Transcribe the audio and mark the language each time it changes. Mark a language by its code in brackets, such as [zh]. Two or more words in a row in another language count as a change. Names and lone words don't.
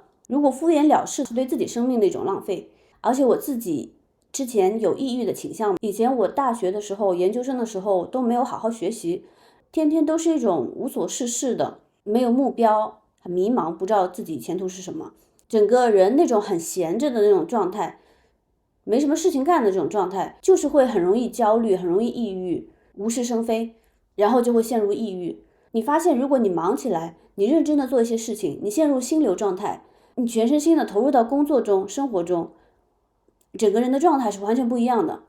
[zh] 如果敷衍了事，是对自己生命的一種浪費。而且我自己之前有抑鬱的傾向，以前我大學的時候、研究生的時候都沒有好好學習，天天都是一種無所事事的，沒有目標，很迷茫，不知道自己前途是什麼。整個人那種很閒着的那種狀態，沒什麼事情幹的這種狀態，就是會很容易焦慮，很容易抑鬱，無事生非，然後就會陷入抑鬱。你發現如果你忙起來，你認真的做一些事情，你陷入心流狀態，你全身心的投入到工作中、生活中，整個人的狀態是完全不一樣的。